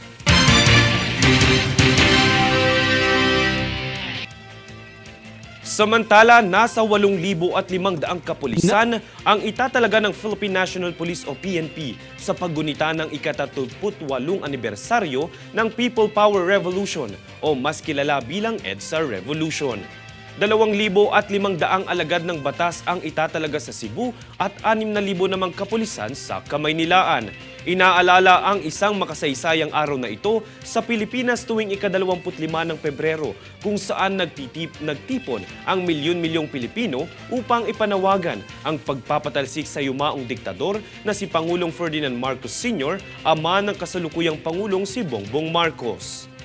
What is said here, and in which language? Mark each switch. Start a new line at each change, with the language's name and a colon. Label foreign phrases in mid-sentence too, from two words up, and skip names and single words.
Filipino: Samantala, nasa 8,500 kapulisan ang itatalaga ng Philippine National Police o PNP sa paggunita ng ika-38 anibersaryo ng People Power Revolution o mas kilala bilang EDSA Revolution. 2,500 alagad ng batas ang itatalaga sa Cebu at 6,000 namang kapulisan sa Kamaynilaan. Inaalala ang isang makasaysayang araw na ito sa Pilipinas tuwing ika-25 ng Pebrero kung saan nagtipon ang milyon-milyong Pilipino upang ipanawagan ang pagpapatalsik sa yumaong diktador na si Pangulong Ferdinand Marcos Sr., ama ng kasalukuyang Pangulong si Bongbong Marcos.